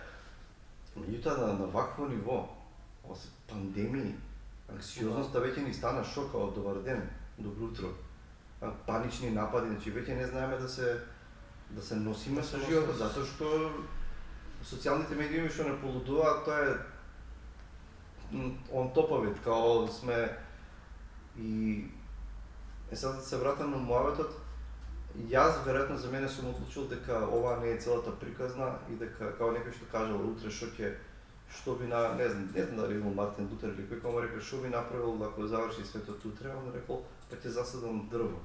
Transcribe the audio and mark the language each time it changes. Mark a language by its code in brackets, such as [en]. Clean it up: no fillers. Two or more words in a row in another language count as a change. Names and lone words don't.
[mk] Меѓутоа на вакво ниво, осе пандемии, анксиозноста веќе ни стана шок од добар ден, добро утро. Панични напади, значи веќе не знаеме да се носиме со животот, затоа што социјалните медиуми што не полудуваат, тоа е [en] on top of it, [mk] као сме и сега да се вратам на муаветот, јас веројатно за мене сум одлучил дека ова не е целата приказна и дека као некој што кажал утре што би не знам дали имал Мартин Лутер или кој му рекол што би направил ако заврши светот утре, он рекол па ќе засадам дрво.